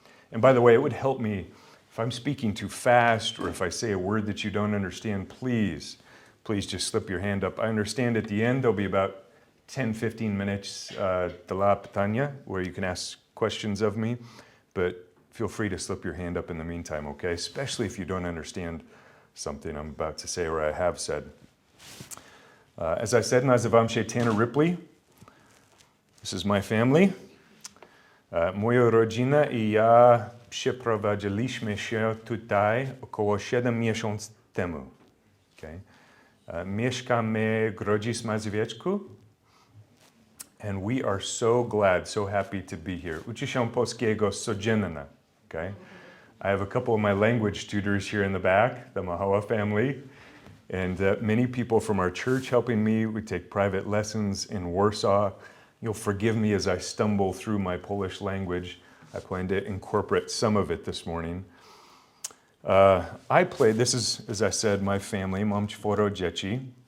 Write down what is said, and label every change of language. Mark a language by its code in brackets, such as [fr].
[en] And by the way, it would help me if I'm speaking too fast or if I say a word that you don't understand, please just slip your hand up. I understand at the end there'll be about 10-15 minutes [pl] dla pytania, [en] where you can ask questions of me, but feel free to slip your hand up in the meantime, okay? Especially if you don't understand something I'm about to say or I have said. As I said, [pl] nazywam się [en] Tanner Ripley. This is my family. [pl] Moja rodzina I ja przeprowadziliśmy się tutaj około 7 miesięcy temu. Okay? Mieszkamy w Grodzisławiecku, [en] and we are so glad, so happy to be here. [pl] Uczy się polskiego codziennie, okay? [en] I have a couple of my language tutors here in the back, the Mahoa family, and many people from our church helping me. We take private lessons in Warsaw. You'll forgive me as I stumble through my Polish language. I plan to incorporate some of it this morning. This is, as I said, my family, [pl] mam 4 dzieci.